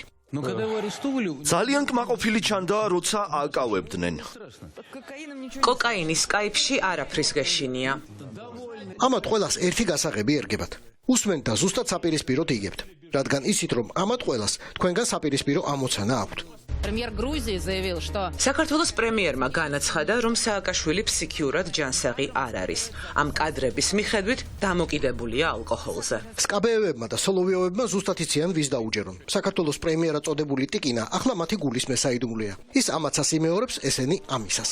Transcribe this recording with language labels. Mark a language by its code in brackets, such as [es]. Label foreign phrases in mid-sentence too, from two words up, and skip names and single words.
[ka] ძალიან კმაყოფილი ჩანდა, როცა აკავებდნენ. კოკაინის კაიფში არაფრის გეშინია. ამათ ყველას ერთი გასაღები ერგებათ. უსმენთ და ზუსტად საპირისპიროდ იგებთ, რადგან იცით, რომ ამათ ყველას თქვენგან საპირისპირო ამოცანა აქვთ. [ru] Премьер Грузии заявил, что [ka] საქართველოს პრემიერმა განაცხადა, რომ სააკაშვილი ფსიქიურად ჯანსაღი არ არის. ამ კადრების მიხედვით დამოკიდებულია ალკოჰოლზე. სკაბეევებმა და სოლოვიოვებმა ზუსტად იციან ვის დაუჯერონ. საქართველოს პრემიერად წოდებული ტიკინა ახლა მათი გულის მესაიდუმლეა. ის ამაცას იმეორებს, ესენი ამისას.